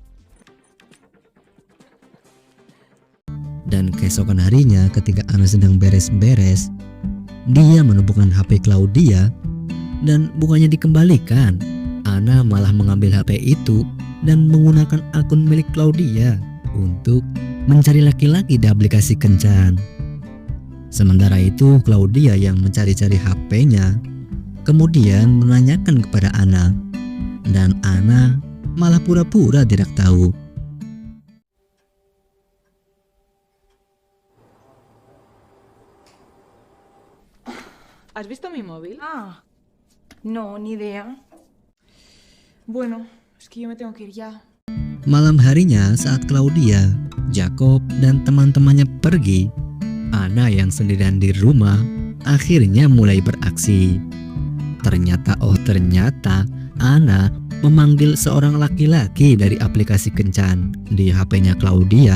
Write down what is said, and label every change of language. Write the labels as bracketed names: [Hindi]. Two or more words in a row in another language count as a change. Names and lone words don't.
[Indonesian] Dan keesokan harinya ketika Anna sedang beres-beres, dia menemukan HP Claudia dan bukannya dikembalikan, Anna malah mengambil HP itu dan menggunakan akun milik Claudia untuk mencari laki-laki di aplikasi kencan. Sementara itu Claudia yang mencari-cari HP-nya kemudian menanyakan kepada Anna, dan Anna malah pura-pura tidak tahu. [Spanish] ¿Has visto mi móvil? Ah, no, ni idea. Bueno, es que yo me tengo que ir ya. [Indonesian] Malam harinya saat Claudia, Jacob, dan teman-temannya pergi, Anna yang sendirian di rumah akhirnya mulai beraksi. Ternyata Anna memanggil seorang laki-laki dari aplikasi kencan di HP-nya Claudia.